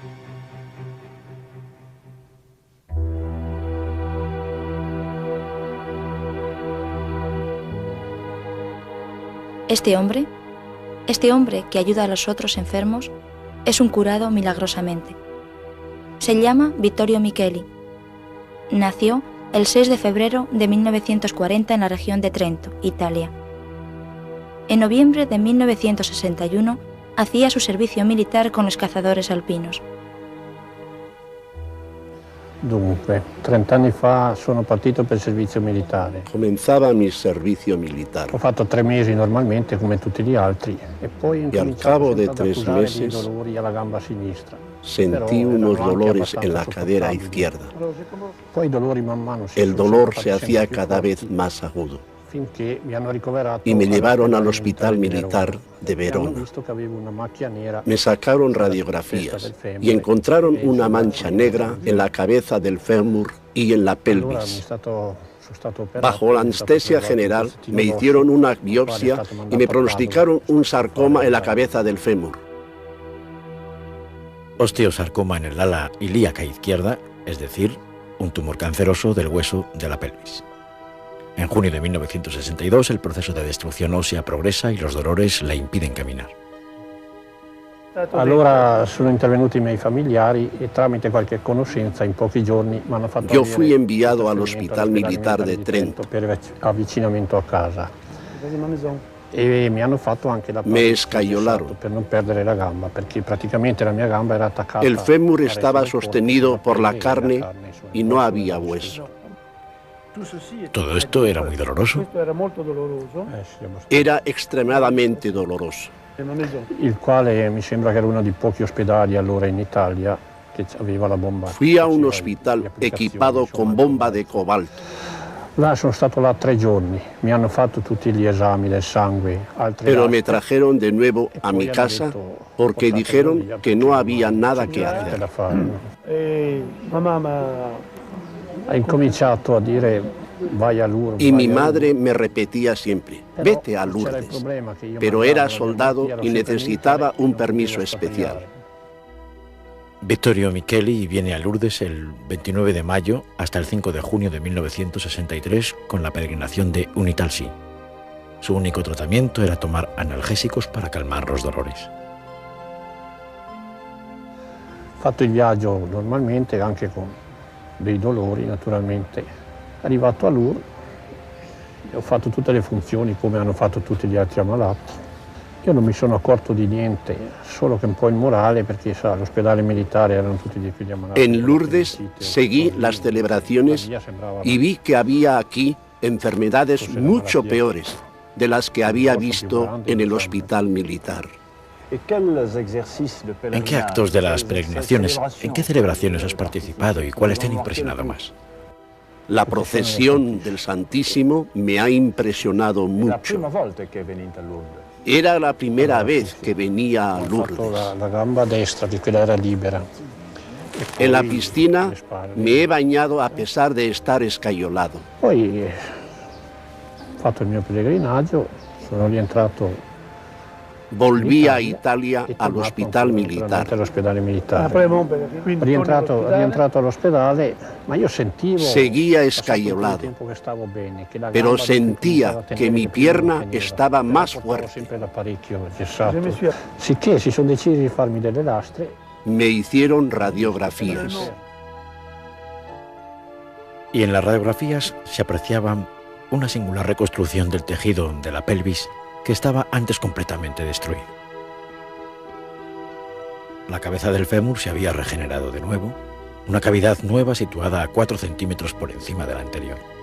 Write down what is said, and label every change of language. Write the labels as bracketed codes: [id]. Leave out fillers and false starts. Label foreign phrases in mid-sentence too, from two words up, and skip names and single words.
[es] Este hombre que ayuda a los otros enfermos, es un curado milagrosamente. Se llama Vittorio Micheli. Nació el 6 de febrero de 1940 en la región de Trento, Italia. En noviembre de 1961 hacía su servicio militar con los cazadores alpinos. [it] Dunque, 30 anni fa sono partito per il servizio militare. [es] Comenzaba mi servicio militar. [it] Ho fatto 3 mesi normalmente come tutti gli altri e poi [es] y al cabo de 3 meses [it] dolori alla gamba sinistra. [es] Sentí unos dolores en la cadera izquierda. [it] Poi i dolori man mano [es] El dolor se hacía cada vez más agudo. [it] Finché mi hanno ricoverato [es] Y me llevaron al hospital militar de Verona. Me sacaron radiografías y encontraron una mancha negra en la cabeza del fémur y en la pelvis. Bajo la anestesia general me hicieron una biopsia y me pronosticaron un sarcoma en la cabeza del fémur. Osteosarcoma en el ala ilíaca izquierda, es decir, un tumor canceroso del hueso de la pelvis. En junio de 1962 el proceso de destrucción ósea progresa y los dolores le impiden caminar. [it] Allora sono intervenuti i miei familiari e tramite qualche conoscenza in pochi giorni mi hanno fatto [es] Yo fui enviado al Hospital Militar de Trento. [it] Per avvicinamento a casa. E mi hanno fatto anche la [es] Me escayolaron. [it] per non perdere la gamba, perché praticamente la mia gamba era attaccata. [es] El fémur estaba sostenido por la carne y no había hueso. Todo esto era muy doloroso. Era extremadamente doloroso. [it] Il quale mi sembra che era uno dei pochi ospedali allora in Italia che aveva la bomba. [es] Fui a un hospital equipado con bomba de cobalto. [it] Là sono stato là 3 giorni, mi hanno fatto tutti gli esami del sangue. [es] Pero me trajeron de nuevo a mi casa porque dijeron que no había nada que hacer. [it] Ha incominciato a dire vai a Lourdes. [es] Y mi madre me repetía siempre, vete a Lourdes. Pero era soldado y necesitaba un permiso especial. Vittorio Micheli viene a Lourdes el 29 de mayo hasta el 5 de junio de 1963 con la peregrinación de Unitalsi. Su único tratamiento era tomar analgésicos para calmar los dolores. [it] Fatto il viaggio normalmente, anche con dei dolori naturalmente. Arrivato a Lourdes, ho fatto tutte le funzioni come hanno fatto tutti gli altri ammalati. Io non mi sono accorto di niente, solo che un po' il morale, perché sa, all'ospedale militare erano tutti dei figli ammalati. [es] En Lourdes seguí las celebraciones y vi que había aquí enfermedades mucho peores de las que había visto en el hospital militar. ¿En qué actos de las peregrinaciones, en qué celebraciones has participado y cuáles te han impresionado más? La procesión del Santísimo me ha impresionado mucho. Era la primera vez que venía a Lourdes. [it] La gamba destra, che quella era libera. [es] En la piscina me he bañado a pesar de estar escayolado. [it] Poi ho fatto il mio pellegrinaggio, sono rientrato. [es] Volví a Italia al hospital militar. [it] All'ospedale militare. Rientrato all'ospedale, ma io sentivo. [es] Seguía escayolado, pero sentía que mi pierna estaba más fuerte. [it] Sicché si sono decisi di farmi delle lastre. [es] Me hicieron radiografías. Y en las radiografías se apreciaba una singular reconstrucción del tejido de la pelvis que estaba antes completamente destruido. La cabeza del fémur se había regenerado de nuevo, una cavidad nueva situada a 4 centímetros por encima de la anterior.